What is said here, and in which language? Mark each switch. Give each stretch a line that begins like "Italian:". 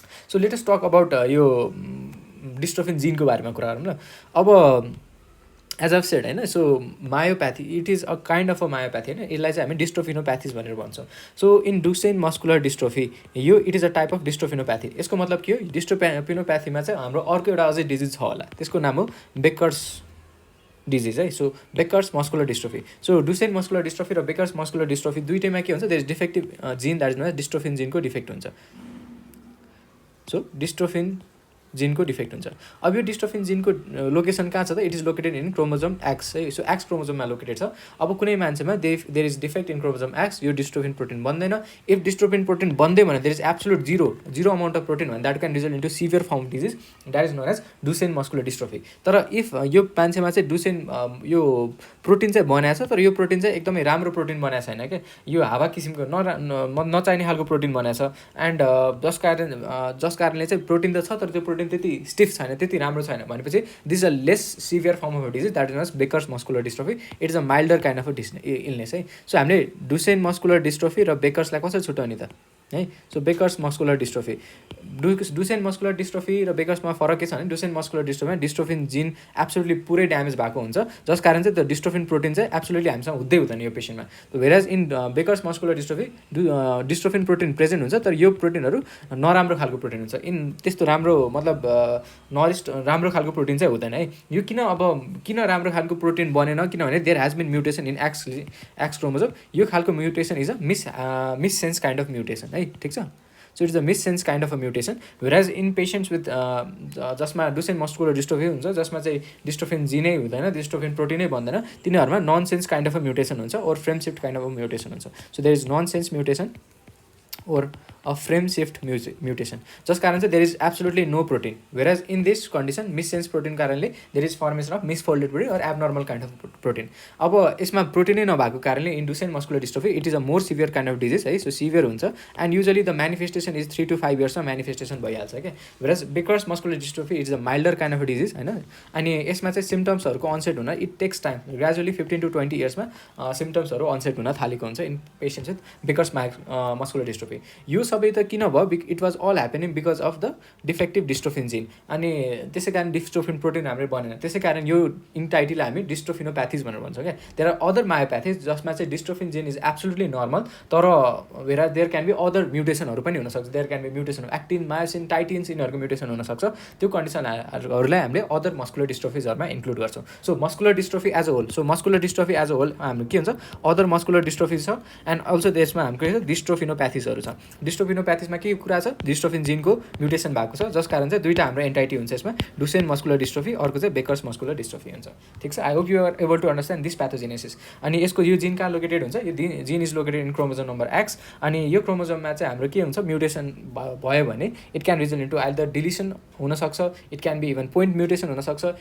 English: so let us talk about
Nepali: यो dystrophin जिनको बारेमा कुरा गरौँ ल अब एज अफ सेड होइन
English: so myopathy it is a kind of a myopathy
Nepali: होइन यसलाई चाहिँ हामी डिस्ट्रोफिनोप्याथिस भनेर भन्छौँ
English: so in Duchenne muscular dystrophy
Nepali: यो
English: it is a type of dystrophinopathy
Nepali: यसको मतलब के हो डिस्ट्रोफिनोप्याथीमा चाहिँ हाम्रो अर्को एउटा अझै डिजिज छ होला त्यसको नाम हो बेकर्स डिजिज है so baker's muscular dystrophy so Dussen muscular dystrophy र बेकर्स मस्कुलर डिस्ट्रोफी दुइटैमा के हुन्छ
English: there is defective gene that is known as dystrophin
Nepali: जिनको डिफेक्ट हुन्छ सो डिस्ट्रोफिन जिनको डिफेक्ट हुन्छ। अब यो डिस्ट्रोफिन जिनको लोकेसन कहाँ छ त?
English: it is located in chromosome X
Nepali: है। सो एक्स क्रोमोजोममा लोकेटेड छ। अब कुनै मान्छेमा
English: there is defect in chromosome X,
Nepali: यो डिस्ट्रोफिन प्रोटिन बन्दैन।
English: if dystrophin protein
Nepali: बन्दै भने
English: There is absolute zero amount of protein भने that can result into severe form disease, that is known as Duchenne muscular dystrophy.
Nepali: तर if यो मान्छेमा चाहिँ Dussen यो प्रोटिन चाहिँ बनाएको छ, तर यो प्रोटिन चाहिँ एकदमै राम्रो प्रोटिन बनाएको छैन क्या, यो हावा किसिमको नचाहिने खालको प्रोटिन बनाएको छ। एन्ड जस कारणले चाहिँ प्रोटिन त छ तर त्यो प्रोटिन त्यति स्टिफ छैन, त्यति राम्रो छैन भनेपछि
English: This a less severe form of disease, that is known as Beckers muscular dystrophy. It is a milder kind of illness है।
Nepali: सो हामीले डुसेन मस्कुलर डिस्ट्रोफी र बेकर्सलाई कसरी छुट्याउने त है? So baker's muscular dystrophy, Dussen muscular dystrophy र बेकर्समा फरक के छ भने डुसेन मस्कुलर डिस्ट्रोफीमा डिस्ट्रोफिन जिन एब्सोल्युटली पुरै ड्यामेज भएको हुन्छ, जस कारण चाहिँ त्यो डिस्ट्रोफिन प्रोटिन चाहिँ एब्सोल्युटली हामीसँग हुँदै हुँदैन यो पेसेन्टमा।
English: whereas in Beckers muscular dystrophy
Nepali: dystrophin protein present हुन्छ, तर यो प्रोटिनहरू नराम्रो खालको प्रोटिन हुन्छ। त्यस्तो राम्रो मतलब राम्रो खालको प्रोटिन चाहिँ हुँदैन है। यो किन राम्रो खालको प्रोटिन बनेन?
English: किनभने there has been mutation in X chromosome. यो खालको mutation is a missense kind of mutation है,
Nepali: ठिक छ।
English: So it's a missense kind of a mutation. Whereas in patients with
Nepali: जसमा डुसेन मस्कुलर डिस्ट्रोफी हुन्छ, जसमा चाहिँ dystrophin जिनै हुँदैन, डिस्ट्रोफिन प्रोटिनै बन्दैन, तिनीहरूमा non sense kind of a mutation हुन्छ और frame shift kind of a mutation हुन्छ।
English: so there is nonsense mutation or a frame shift mutation,
Nepali: जस कारण चाहिँ
English: there is absolutely no protein, whereas in this condition missense protein कारणले there is formation of misfolded protein or abnormal kind of protein।
Nepali: अब यसमा प्रोटिनै नभएको कारणले
English: in Duchenne muscular dystrophy it is a more severe kind of disease है। सो severe हुन्छ and usually the manifestation is 3 to 5 yearsमा manifestation
Nepali: भइहाल्छ क्या।
English: whereas Beckers muscular dystrophy it is a milder kind of a disease हैन।
Nepali: अनि यसमा चाहिँ सिम्टम्सहरूको unset हुन
English: it takes time, gradually 15 to 20 years
Nepali: मा सिम्टम्सहरू अनसेट हुन थालेको हुन्छ
English: In patients with Beckers muscular dystrophy।
Nepali: यो सबै त किन भयो?
English: It was all happening because of the defective dystrophin gene.
Nepali: अनि त्यसै कारण डिस्ट्रोफिन प्रोटिन हाम्रो बनेन, त्यसै कारण यो इन्टाइटीलाई हामी डिस्ट्रोफिनोप्याथिज भनेर भन्छौँ क्या।
English: there are other myopathies
Nepali: जसमा चाहिँ
English: dystrophin gene is absolutely normal,
Nepali: तर देयर क्यान बी अदर म्युटेसनहरू पनि हुनसक्छ।
English: there can be mutation of
Nepali: actin, myosin, टाइटिन्स, यिनीहरूको म्युटेसन हुनसक्छ। त्यो कन्डिसनहरूलाई हामीले अदर मस्कुलर डिस्ट्रोफिजहरूमा इन्क्लुड गर्छौँ।
English: so muscular dystrophy as a whole, so muscular dystrophy as a whole
Nepali: हाम्रो के हुन्छ? अदर मस्कुलर डिस्ट्रोफिज छ एन्ड अल्सो त्यसमा हाम्रो के छ? डिस्ट्रोफिनोप्याथिजहरू छ। डिस्ट्रोफिनोप्याथिसमा के कुरा छ? डिस्ट्रोफिन जिनको म्युटेसन भएको छ, जस कारण चाहिँ दुईवटा हाम्रो एन्टाइटी हुन्छ यसमा, डुसेन मस्कुलर डिस्ट्रोफी, अर्को चाहिँ बेकर्स मस्कुलर डिस्ट्रोफी हुन्छ। ठिक छ।
English: I hope you are able to understand this pathogenesis.
Nepali: अनि यसको यो जिन कहाँ लोकेटेड हुन्छ?
English: यो gene is located in chromosome number X.
Nepali: अनि यो क्रोमोजोममा चाहिँ हाम्रो के हुन्छ? म्युटेसन भयो भने
English: it can result into either
Nepali: deletion हुनसक्छ,
English: it can be even point
Nepali: mutation हुनसक्छ।